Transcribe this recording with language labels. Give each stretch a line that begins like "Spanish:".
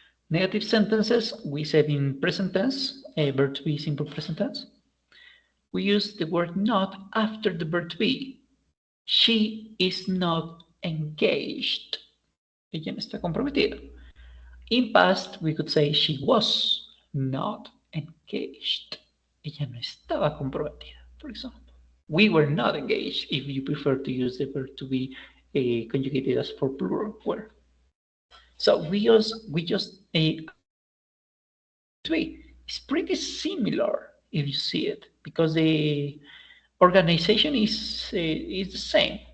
English: Negative sentences, we said in present tense, verb to be, simple present tense. We use the word not after the verb to be. She is not engaged.
Spanish: Ella no está comprometida.
English: In past, we could say she was not engaged.
Spanish: Ella no estaba comprometida,
English: for example. We were not engaged, if you prefer to use the verb to be conjugated as for plural were. So we just to be. It's pretty similar if you see it, because the organization is the same.